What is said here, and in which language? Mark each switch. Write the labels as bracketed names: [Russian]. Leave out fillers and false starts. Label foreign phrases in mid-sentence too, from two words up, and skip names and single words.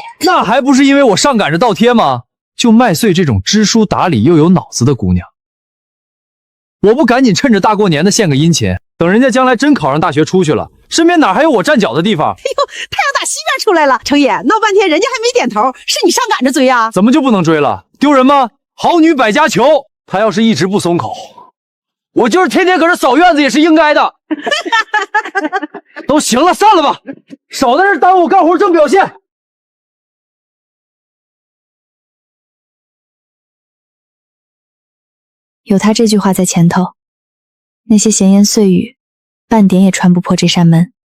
[Chinese] 那還不是因為我上趕着倒貼嗎？就麥穗這種知書達理又有腦子的姑娘，我不趕緊趁着大過年的獻個殷勤，等人家將來真考上大學出去了，身邊哪還有我站腳的地方？哎呦，太陽打西邊出來了！程爺鬧半天，人家還沒點頭，是你上趕着追啊？怎麼就不能追了？丟人嗎？好女百家求，他要是一直不鬆口，我就是天天搁這掃院子也是應該的。都行了，散了吧，少在這耽誤我幹活正表現。有他這句話在前頭，那些閒言碎語半點也穿不破這扇門。